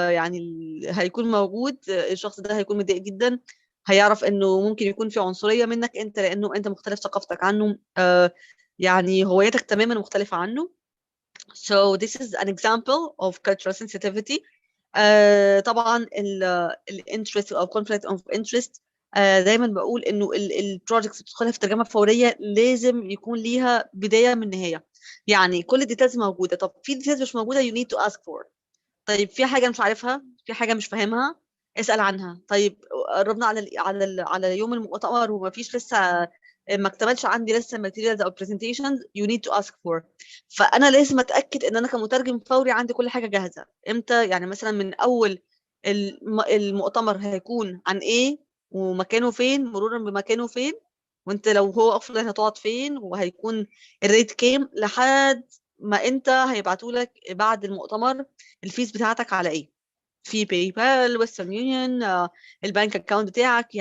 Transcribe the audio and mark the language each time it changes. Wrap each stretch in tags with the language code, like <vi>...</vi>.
<ar>يعني هيكون موجود الشخص ده هيكون متضايق جدا، هيعرف انه ممكن يكون في عنصريه منك انت لانه انت مختلف ثقافتك عنه، يعني هويتك تماما مختلفه عنه.</ar> <en>So this is an example of cultural sensitivity.</en> <ar>طبعا الانترست او</ar> <en>conflict of interest.</en> <ar>دايما بقول انه البروجكتس بتدخلها في الترجمه الفوريه لازم يكون ليها بدايه من نهايه. يعني كل الديتيلز موجوده. طب في ديتيلز مش موجوده</ar> <en>you need to ask for.</en> <ar>طيب في حاجه مش عارفها، في حاجه مش فاهمها، اسال عنها. طيب قربنا على يوم المؤتمر وما فيش لسه، ما اكتملش عندي لسه materials او presentations</ar> <en>you need to ask for.</en> <ar>فانا لازم اتاكد ان انا كمترجم فوري عندي كل حاجه جاهزه. امتى؟ يعني مثلا من اول المؤتمر هيكون عن ايه ومكانه فين، مرورا بمكانه فين، وانت لو هو اوفلاين هتقعد فين، وهيكون الريت كام، لحد ما انت هيبعتوا لك بعد المؤتمر الفيس بتاعتك على ايه، في باي بال، ويسترن يونيون، البنك اكاونت بتاعك.</ar>